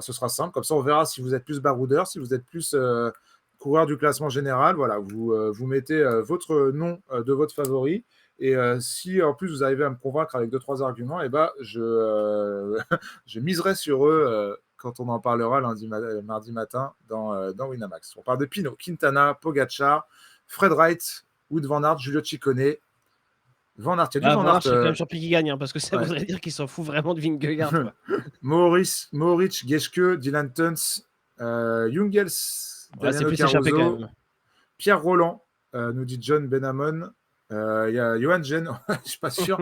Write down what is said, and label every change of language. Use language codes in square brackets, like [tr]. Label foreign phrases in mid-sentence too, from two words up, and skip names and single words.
[fr] Ce sera simple, comme ça on verra si vous êtes plus baroudeur, si vous êtes plus coureur du classement général. Voilà, vous mettez votre nom de votre favori. Et si en plus vous arrivez à me convaincre avec 2-3 arguments, eh ben, je miserai sur eux quand on en parlera mardi matin dans Winamax. On parle de Pinot, Quintana, Pogacar, Fred Wright, Wood Van Aert, Giulio Ciccone. Van Aert, il y a du Ah, Van Van Aert, Aert. je serais quand même surpris qu'il gagne, hein, parce que ça Ouais. voudrait dire qu'il s'en fout vraiment de Vingegaard, quoi. Mohoric, Geschke, Dylan Tuns, Jungels, Ouais, c'est Damiano plus échappé quand Caruso, même. Pierre Roland, nous dit John Benamon. Il y a Johan Gen, je suis pas sûr.